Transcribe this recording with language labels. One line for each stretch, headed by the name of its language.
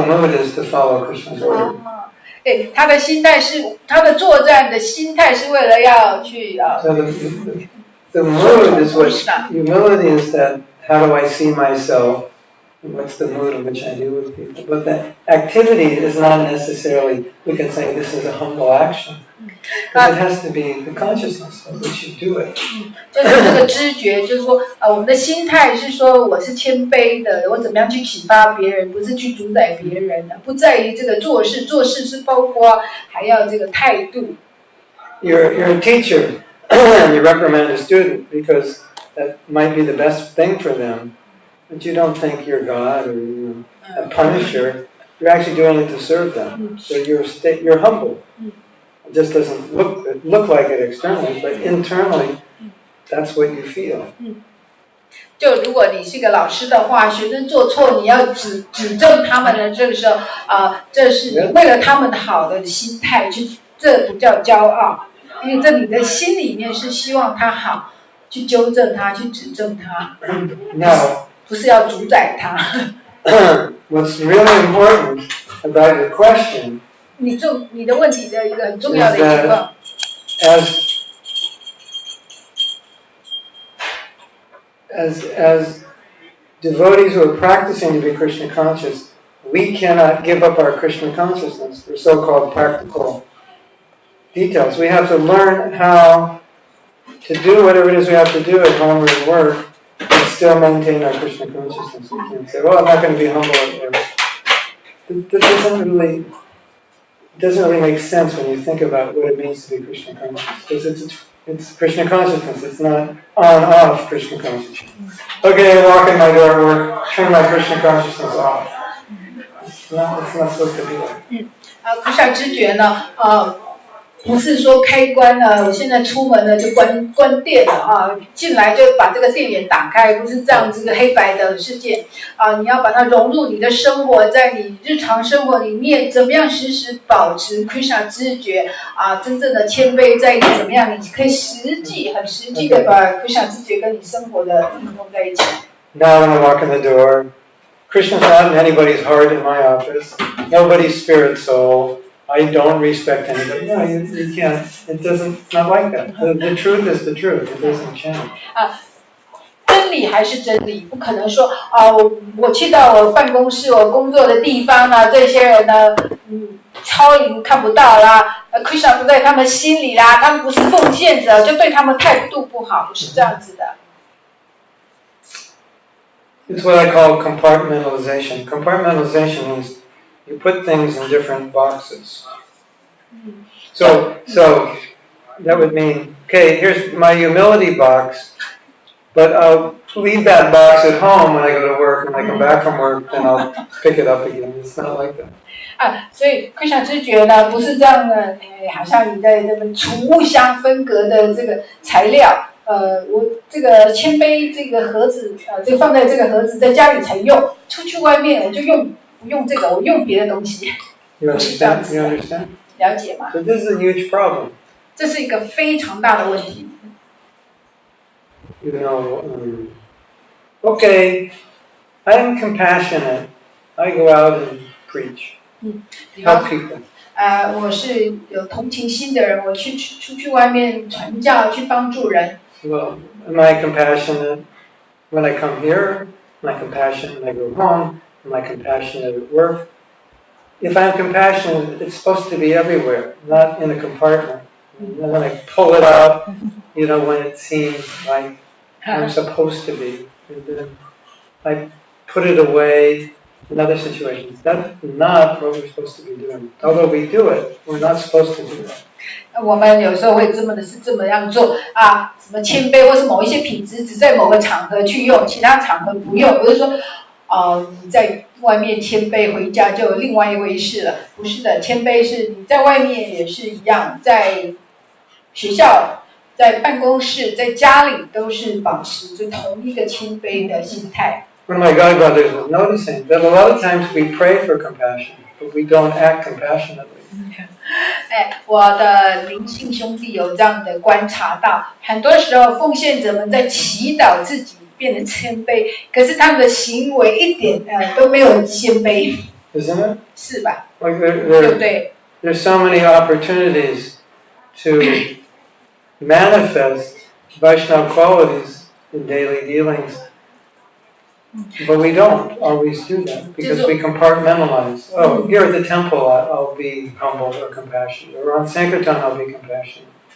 English: the mood is to follow Krishna's order.
Chinese: 他的心态是他的作战的心态是为了要去
English: So the mood is what humility is, that how do I see myself, and what's the mood in which I deal with people. But the activity is not necessarily, we can say this is a humble action. Because it has to be the consciousness of which you do it.
Chinese: 就是这个知觉，就是说我们的心态是说我是谦卑的，我怎么样去启发别人，不是去主宰别人的，不在于这个做事，做事是包括还要这个态度。
English: You're a teacher, and you reprimand a student because that might be the best thing for them, but you don't think you're God or you're a punisher. You're actually doing it to serve them. So you're humble. It just doesn't look like it externally, but internally, that's what you feel.
Chinese: 就如果你是个老师的话，学生做错，你要指正他们的，这个时候这是你为了他们好的心态，这不叫骄傲，因为这你的心里面是希望他好，去纠正他，去指正他，
English: Now,
Chinese: 不是要主宰他。
English: what's really important about your question
Chinese: 你的问题的一个很重要的情况。
English: As devotees who are practicing to be Krishna conscious, we cannot give up our Krishna consciousness for so-called practical details. We have to learn how to do whatever it is we have to do at home or at work and still maintain our Krishna consciousness. We can't say, well, I'm not going to be humble at work. That doesn't really make sense when you think about what it means to be Krishna conscious. Because it's Krishna consciousness. It's not on-off Krishna consciousness. Okay, I walk in my door at work, turn my Krishna consciousness off. It's not supposed to be like.
Chinese: 菩萨知觉呢，不是说开关呢，我现在出门呢就关电了啊，进来就把这个电源打开，不是这样子的黑白的世界啊，你要把它融入你的生活，在你日常生活里面，怎么样时时保持 Krishna 知觉啊，真正的谦卑在于怎么样，你可以很实际的把 Krishna 知觉跟你生活的运用在一起。
English: Now when I walk in the door, Krishna's not in anybody's heart in my office, nobody's spirit soul. I don't respect anybody. No, you can't. It's not like that. The truth is the truth. It doesn't change.
Chinese: 真理还是真理，不可能说我去到我办公室、我工作的地方呢，这些人呢，超灵看不到啦，Krishna 不在他们心里啦，他们不是奉献者，就对他们态度不好，不是这样子的。
English: It's what I call compartmentalization. Compartmentalization means you put things in different boxes. So that would mean, okay, here's my humility box, but I'll leave that box at home when I go to work. When I come back from work, then I'll pick it up again. It's not like that.
Chinese: 所以 Krishna 知觉呢，不是这样的，好像你在这个储物箱分隔的这个材料。我这个谦卑这个盒子，就放在这个盒子，在家里才用，出去外面我就不用这个，我用别的东西。
English: You understand? You understand?
Chinese: 了解吗？
English: So this is a huge problem.
Chinese: 这是一个非常大的问题。
English: You know, okay, I'm compassionate. I go out and preach, help people.
Chinese: 我是有同情心的人，我出去外面传教，去帮助人。
English: Well, am I compassionate when I come here? Am I compassionate when I go home? Am I compassionate at work? If I'm compassionate, it's supposed to be everywhere, not in a compartment. And then I pull it out, when it seems like I'm supposed to be. And then I put it away in other situations. That's not what we're supposed to be doing. Although we do it, we're not supposed to do that.
Chinese: 我们有时候会这么样做啊，什么谦卑或是某一些品质只在某个场合去用，其他场合不用。不是说你在外面谦卑，回家就有另外一回事了。不是的，谦卑是你在外面也是一样，在学校、在办公室、在家里都是保持着同一个谦卑的心态。
English: One of my God brothers was noticing that a lot of times we pray for compassion, but we don't act compassionately.
Chinese: 我的灵性兄弟有这样的观察到，很多时候奉献者们在祈祷自己变得谦卑，可是他们的行为一点都没有谦卑。
English: Isn't it?
Chinese: 是吧？
English: Like
Chinese: 对不对？
English: there's so many opportunities to manifest Vaishnava qualities in daily dealings, but we don't always do that because we compartmentalize. Oh, here at the temple I'll be humble or compassionate, or on Sankirtan I'll be compassionate.